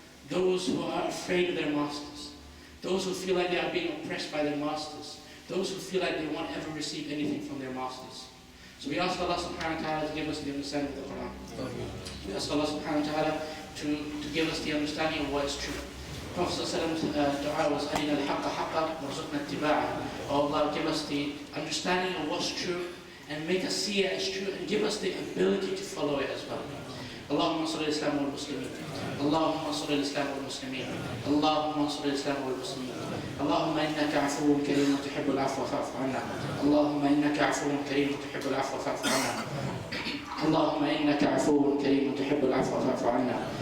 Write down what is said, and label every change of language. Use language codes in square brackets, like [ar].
[en] Those who are afraid of their masters. Those who feel like they are being oppressed by their masters. Those who feel like they won't ever receive anything from their masters. So we ask Allah subhanahu wa ta'ala to give us the understanding of the Quran. We ask Allah subhanahu wa ta'ala to give us the understanding of what is true. Prophet ﷺ's dua was, [ar] أَرِنَا الْحَقَّ حَقًّا وَارْزُقْنَا اتِّبَاعَهُ. [en] Oh Allah, give us the understanding of what's true and make us see it as true and give us the ability to follow it as well. [ar] اللهم صل انصر الإسلام والمسلمين. اللهم انصر الإسلام والمسلمين. اللهم انصر الإسلام والمسلمين. اللهم إنك عفو كريم تحب العفو فاعف عنا. اللهم إنك عفو كريم تحب العفو فاعف عنا. اللهم إنك عفو كريم تحب العفو فاعف عنا.